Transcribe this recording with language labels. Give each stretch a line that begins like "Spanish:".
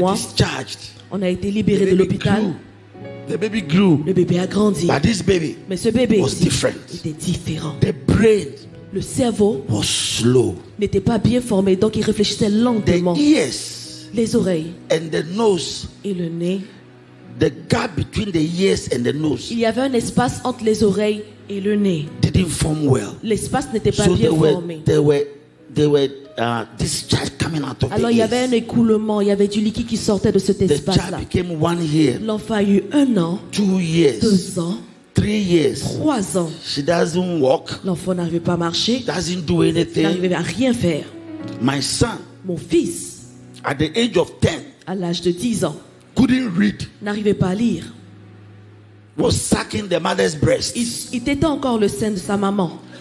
French: mois,
English: discharged.
French: on a été
English: The
French: libéré de
English: baby
French: l'hôpital.
English: grew. The baby grew.
French: Le bébé a grandi.
English: But this baby
French: Mais ce bébé
English: was different.
French: était différent.
English: The brain
French: Le cerveau
English: was slow.
French: n'était pas bien formé, donc il réfléchissait lentement.
English: The ears
French: Les oreilles
English: and the nose,
French: et le nez.
English: the gap between the ears and the nose
French: Il y avait un espace entre les oreilles et le nez.
English: didn't form well.
French: L'espace n'était pas
English: So
French: bien
English: there
French: formé.
English: were discharge coming out of
French: Alors
English: the
French: il y avait
English: ears.
French: un écoulement, il y avait du liquide qui sortait de cet
English: The child
French: espace-là.
English: became 1 year,
French: L'enfant a eu 1 an,
English: 2 years,
French: 2 ans,
English: 3 years.
French: 3 ans.
English: She doesn't walk,
French: L'enfant n'arrivait pas à marcher,
English: doesn't do anything.
French: n'arrivait à rien faire.
English: My son,
French: Mon fils,
English: at the age of 10,
French: à l'âge de 10 ans,
English: couldn't read,
French: n'arrivait pas à lire.
English: was sucking the mother's breast.
French: Il tétait encore le sein de sa maman.